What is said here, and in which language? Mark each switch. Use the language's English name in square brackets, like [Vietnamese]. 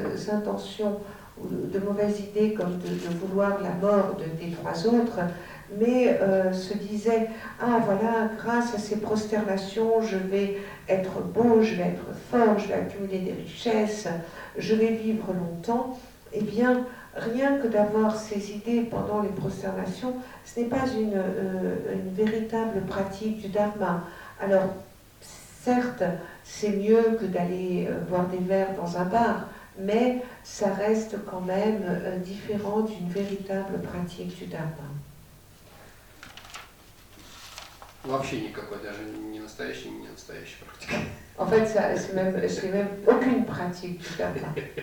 [French] intentions ou de mauvaises idées comme de vouloir la mort des trois autres, mais se disait « Ah voilà, grâce à ces prosternations, je vais être beau, je vais être fort, je vais accumuler des richesses, je vais vivre longtemps », eh bien, rien que d'avoir ces idées pendant les prosternations, ce n'est pas une véritable pratique du dharma. Alors, certes, c'est mieux que d'aller boire des verres dans un bar, mais ça reste quand même différent d'une véritable pratique du dharma. [Russian] Вообще никакой, даже не настоящей практики. [French] En fait, c'est même aucune pratique du dharma.